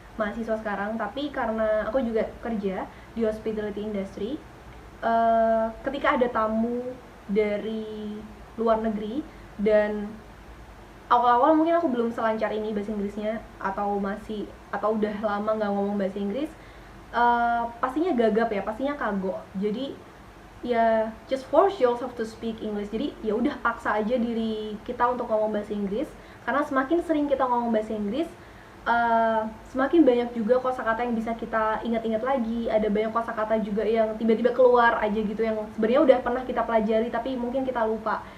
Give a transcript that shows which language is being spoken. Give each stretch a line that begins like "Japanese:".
Indonesian: mahasiswa sekarang, tapi karena aku juga kerja di hospitality industry, ketika ada tamu dari luar negeri dan awal-awal mungkin aku belum selancar ini bahasa Inggrisnya, atau udah lama nggak ngomong bahasa Inggris, pastinya gagap ya, pastinya kagok. Jadi ya
English: just force yourself to speak English.
Indonesian: Jadi ya udah paksa aja diri kita untuk ngomong bahasa Inggris, karena semakin sering kita ngomong bahasa Inggris, semakin banyak juga kosakata yang bisa kita ingat-ingat lagi. Ada banyak kosakata juga yang tiba-tiba keluar aja gitu, yang sebenarnya udah pernah kita pelajari tapi mungkin kita lupa.